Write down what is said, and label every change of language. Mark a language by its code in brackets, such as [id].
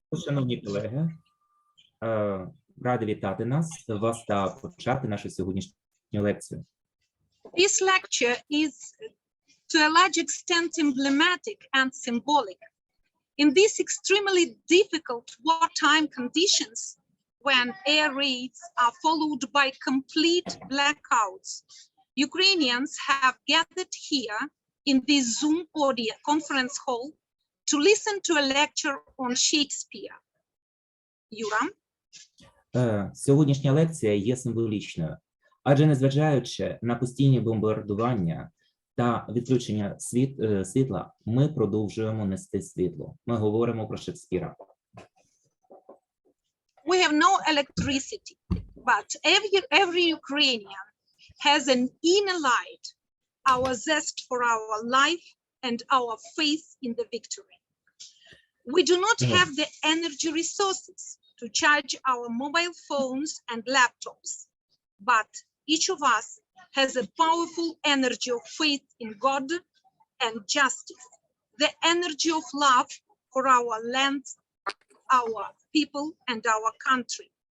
[uk] Шановні колеги, раді вітати вас та почати нашу сьогоднішню лекцію. [en] This lecture is to a large extent emblematic and symbolic. In these extremely difficult wartime conditions, when air raids are followed by complete blackouts, Ukrainians have gathered here in this Zoom audio conference hall to listen to a lecture on Shakespeare. [uk] Юра? Сьогоднішня лекція є символічною, адже незважаючи на постійні бомбардування та відключення світла, ми продовжуємо нести світло. Ми говоримо про Шекспіра. [en] We have no electricity, but every Ukrainian has an inner light, our zest for our life and our faith in the victory. We do not have the energy resources to charge our mobile phones and laptops, but each of us has a powerful energy of faith in God and justice, the energy of love for our land, our people, and our country.